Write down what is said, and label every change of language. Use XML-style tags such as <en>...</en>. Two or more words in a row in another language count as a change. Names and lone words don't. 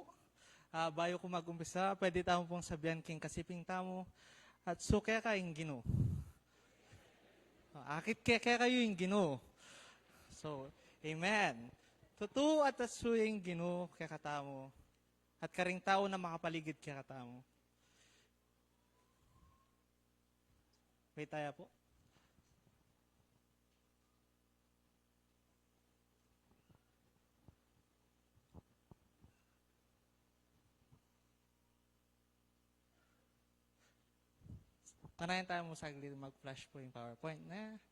<pam>Bayo ko mag-umpisa, pwede tamo pong sabihan king kasiping tamo at sukya ka yung Ginoo. Akit kaya kayo yung Ginoo. So, amen. Totoo at asu yung Ginoo kaya katamo at karing tao na makapaligid kaya katamo. Wait tayo po. Tanayan tayo mo saglit mag-flash po yung PowerPoint na.</pam>